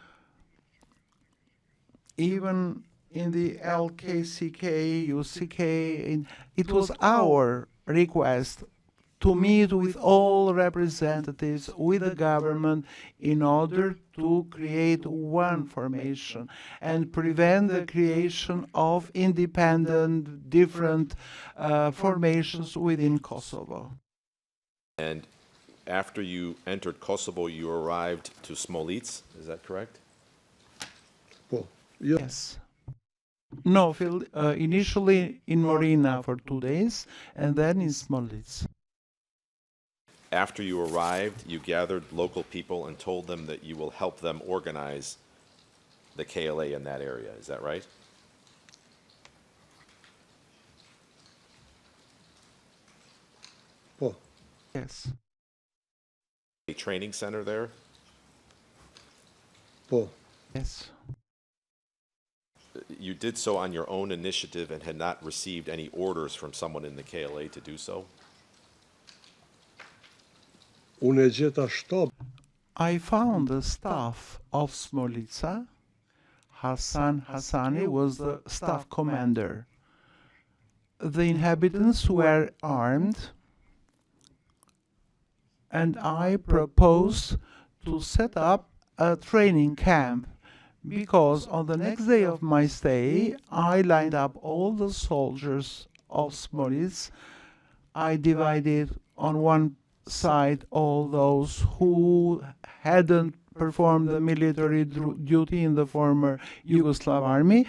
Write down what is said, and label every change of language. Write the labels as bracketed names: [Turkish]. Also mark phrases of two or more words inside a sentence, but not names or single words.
[English] Even in the LKCK, UCK, it was our request to meet with all representatives with the government in order to create one formation and prevent the creation of independent, different formations within Kosovo. And after you entered Kosovo, you arrived to Smolic, is that correct? [Albanian] po. Jo, [English] Yes. No, initially in Morina for 2 days and then in Smolic. After you arrived, you gathered local people and told them that you will help them organize the KLA in that area, is that right? [Albanian] po. [English] Yes. A training center there? [Albanian] Po. [English] Yes. You did so on your own initiative and had not received any orders from someone in the KLA to do so? [Albanian] Unë e gjeta shtab [English] I found the staff of Smolica. Hassan Hassani was the staff commander. The inhabitants were armed, and I proposed to set up a training camp because on the next day of my stay, I lined up all the soldiers of Smolic I divided on one side all those who hadn't performed the military duty in the former Yugoslav army.